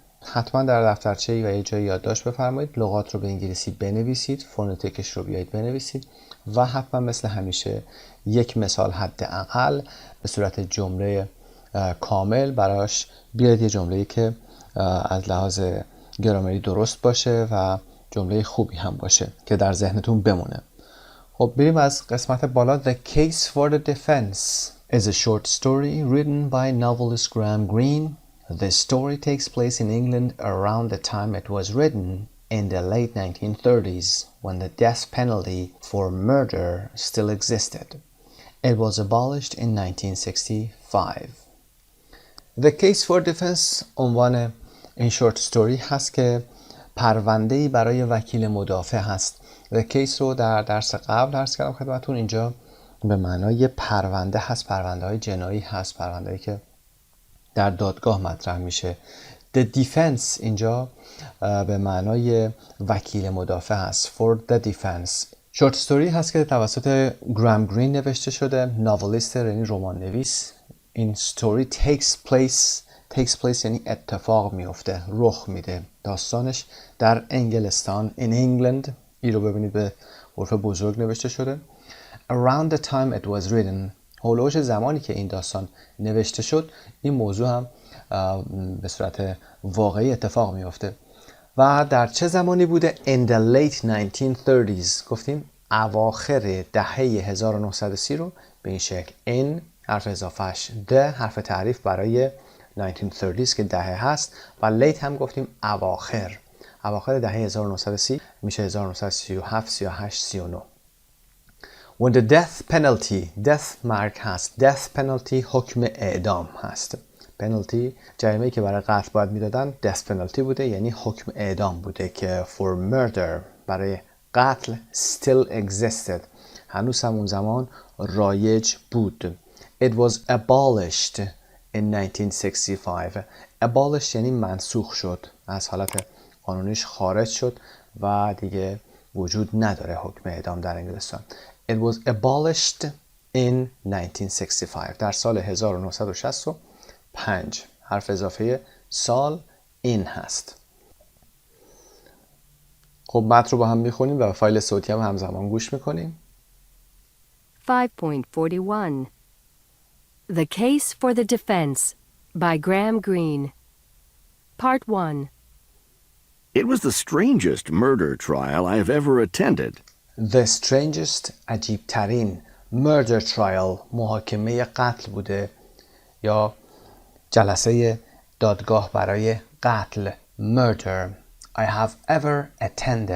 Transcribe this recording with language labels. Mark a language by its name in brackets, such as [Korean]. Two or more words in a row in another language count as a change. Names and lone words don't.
[Persian] حتما در دفترچه‌ای و یه جایی یادداشت بفرمایید، لغات رو به انگلیسی بنویسید، فونتیکش رو بیایید بنویسید و حتما مثل همیشه یک مثال حداقل به صورت جمله کامل براش بیارید، یه جمله‌ای که از لحاظ گرامری درست باشه و جمله خوبی هم باشه که در ذهنتون بمونه. خب بریم از قسمت بالا. [English] The Case for the Defense is a short story written by novelist Graham Greene. The story takes place in England around the time it was written in the late 1930s when the death penalty for murder still existed. It was abolished in 1965. [Persian] The Case for Defense عنوان این [English] short story [Persian] هست که پرونده‌ای برای وکیل مدافع هست. [English] The case [Persian] رو در درس قبل عرض کردم خدمتتون، اینجا به معنای پرونده هست، پرونده های جنایی هست، پرونده هایی که در دادگاه مطرح میشه. [English] The The defense [Persian] اینجا به معنای وکیل مدافع هست. [English] For the defense. short story [Persian] هست که توسط گرام گرین نوشته شده، ناولیست یعنی رمان نویس. این [English] story takes place [Persian] یعنی اتفاق میفته، رخ میده. داستانش در انگلستان [English] in England. [Persian] این رو ببینید به حرف بزرگ نوشته شده. [English] Around the time it was written. [Persian] هولوش زمانی که این داستان نوشته شد این موضوع هم به صورت واقعی اتفاق میفته. و در چه زمانی بوده؟ [English] In the late 1930s. [Persian] گفتیم اواخر دهه 1930 رو به این شکل. In حرف اضافهش، the حرف تعریف برای 1930s که دهه هست و late هم گفتیم اواخر دهه 1930 میشه 1937 38 39. [English] When the death penalty [Persian] مرگ هست. [English] death penalty [Persian] حکم اعدام هست. penalty جریمه‌ای که برای قتل باید میدادن [English] death penalty [Persian] بوده، یعنی حکم اعدام بوده که [English] for murder [Persian] برای قتل [English] still existed [Persian] هنوز همون زمان رایج بود. [English] It was abolished in 1965. [Persian] abolished یعنی منسوخ شد، از حالت قانونیش خارج شد و دیگه وجود نداره حکم اعدام در انگلستان. [English] It was abolished in 1965 [Persian] در سال 1965. حرف اضافه سال این هست. خب متن رو با هم میخونیم و فایل صوتی هم همزمان گوش میکنیم. [English] 5.41 The Case for the Defense by Graham Greene. Part 1. It was the strangest murder trial I have ever attended. The strangest [Persian] عجیب ترین [English] murder trial [Persian] محاکمه قتل بوده یا جلسه دادگاه برای قتل [English] murder I have ever attended.